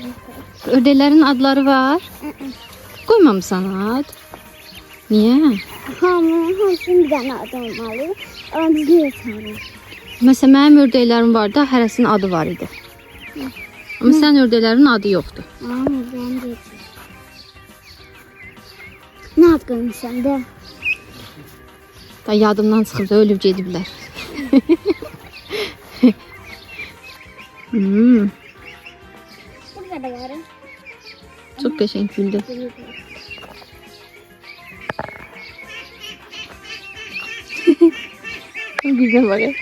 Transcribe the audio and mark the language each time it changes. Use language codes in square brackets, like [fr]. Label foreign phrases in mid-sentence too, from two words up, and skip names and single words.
[az] Ördəklərin adları var. Qoymamısan ad. Niyə? Hamısının bir tane adı olmalı. [tr] Ama biz niye çağırıyoruz? [az] Məsələn, mənim ördəklərim var da, hərəsinin adı var idi. Amma sən ördəklərin adı yoxdur. [tr] Ama ben de. Ne ad koymuşsun da? [az] Da yadımdan çıxıb da ölüb gediblər. Burada da var. Çox qəşəng güldü. [tr] Güzel bak.